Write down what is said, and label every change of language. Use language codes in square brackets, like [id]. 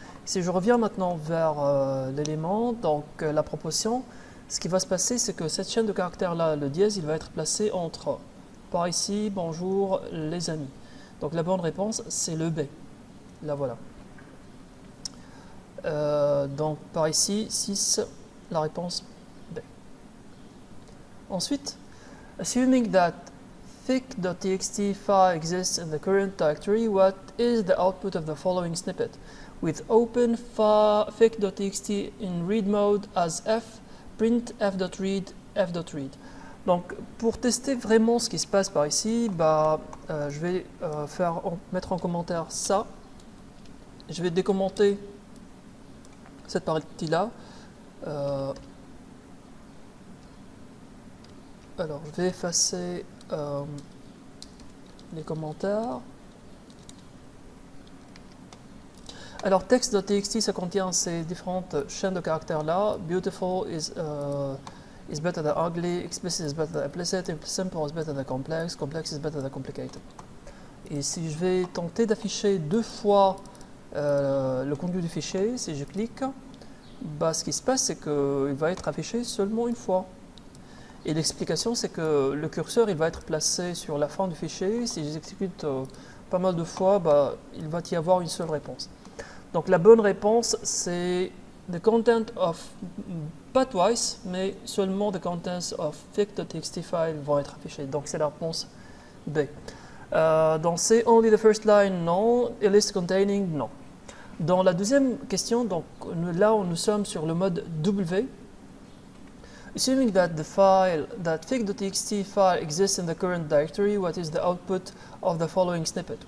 [fr] Si je reviens maintenant vers l'élément, donc la proposition, ce qui va se passer, c'est que cette chaîne de caractères là, le dièse, il va être placé entre, par ici, bonjour les amis. Donc la bonne réponse, c'est le B. Là voilà. Donc par ici, 6, la réponse B. [en] Ensuite, assuming that fic.txt file exists in the current directory, what is the output of the following snippet? With open fic.txt in read mode as f, print f.read, f.read. [fr] Donc pour tester vraiment ce qui se passe par ici, je vais mettre en commentaire ça. Je vais décommenter cette partie-là. Alors je vais effacer les commentaires. Alors text.txt, ça contient ces différentes chaînes de caractères là. [en] Beautiful is better than ugly, explicit is better than implicit, simple is better than complex, complex is better than complicated. [fr] Et si je vais tenter d'afficher deux fois le contenu du fichier, si je clique, ce qui se passe, c'est qu'il va être affiché seulement une fois. Et l'explication, c'est que le curseur il va être placé sur la fin du fichier. Si j'exécute pas mal de fois, il va y avoir une seule réponse. Donc la bonne réponse, c'est [en] the content of, [fr] pas twice, mais seulement [en] the contents of fic.txt file [fr] vont être affichés. Donc c'est la réponse B. Dans C, [en] only the first line, [fr] non. [en] A list containing, [fr] non. Dans la deuxième question, donc là nous sommes sur le mode W. [en] Assuming that fic.txt file exists in the current directory, what is the output of the following snippet?